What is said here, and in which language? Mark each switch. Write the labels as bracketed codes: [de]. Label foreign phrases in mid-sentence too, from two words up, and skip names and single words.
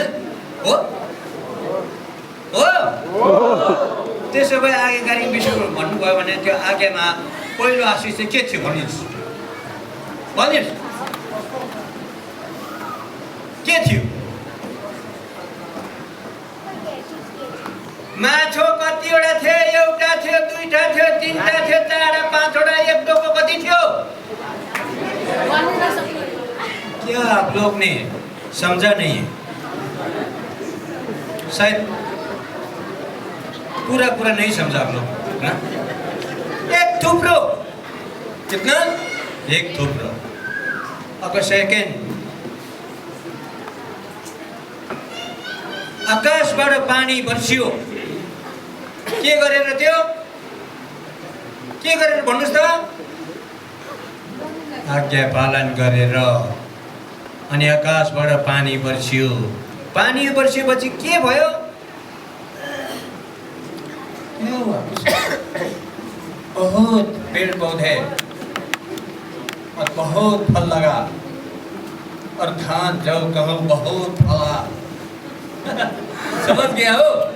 [ne] हो हो त्यसो भए आज्ञाकारीको विषयमा भन्नुभयो भने त्यो आज्ञामा पहिलो आशिष चाहिँ के थियो भनिदिनुहोस्, भनिदिनुहोस् के थियो? माछो कतिवटा थियो? एउटा थियो, दुईटा थियो, तीनटा थियो, चारवटा, पाँचवटा, एक टोको कति थियो? [hi] क्या आप लोग ने समझा नहीं है? शायद पूरा नहीं समझा आप लोग ना? [ne] एक थुप्रो, कितना? एक थुप्रो। अब सेकेंड, आकाशबाट पानी बर्सियो। के गरेर त्यो? के गरेर भन्नुस् त? आज्ञा पालन गरेर। अनि आकाशबाट पानी बर्सियो। पानी बर्सिएपछि के भयो? [hi] क्या हुआ? बहुत पेड़ पौधे और बहुत फल लगा और धान जौ गेहूं बहुत फला। समझ गया हो?